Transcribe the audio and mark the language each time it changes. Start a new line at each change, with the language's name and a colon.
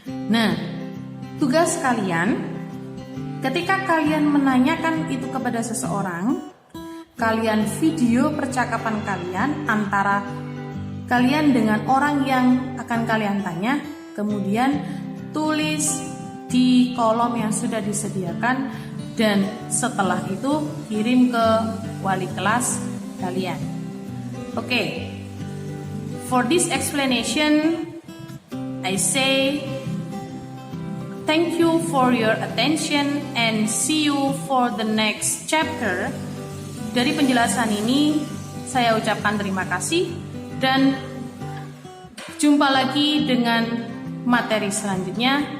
Indonesian: Nah, tugas kalian ketika kalian menanyakan itu kepada seseorang, kalian video percakapan kalian antara kalian dengan orang yang akan kalian tanya, kemudian tulis di kolom yang sudah disediakan dan setelah itu kirim ke wali kelas kalian. Oke.
English: For this explanation, I say thank you for your attention and see you for the next chapter.
Indonesian: Dari penjelasan ini, saya ucapkan terima kasih dan jumpa lagi dengan materi selanjutnya.